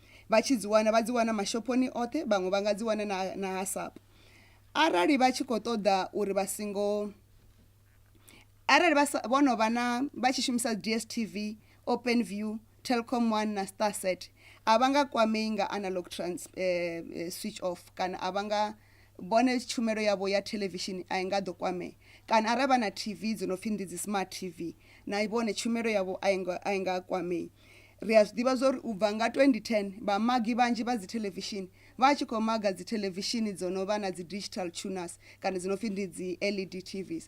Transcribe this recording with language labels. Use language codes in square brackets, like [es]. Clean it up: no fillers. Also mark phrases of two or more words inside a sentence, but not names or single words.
[ve] vha dzi wana mashoponi oṱhe, vhaṅwe vha nga dzi wana na hasapo. Arali vha tshi khou ṱoḓa uri vha singo, arali vho no vha tshi shumisa DSTV, OpenView, Telkom 1 na Starset, a vha nga kwamei nga [en] analog switch off, [ve] kana a vha nga bone tshumelo yavho ya television a i nga ḓo kwamea. Kana arali vha na TV dzo no pfhi ndi dzi [en] smart TV, [ve] na i vhone tshumelo yavho a i nga kwamei. Ri a zwi ḓivha zwo ri u bva nga 2010 vhamagi vhanzhi vha dzi television vha tshi khou maga dzi television dzo no vha na dzi [en] digital tuners, [ve] kana dzi no pfhi ndi dzi [en] LED TVs.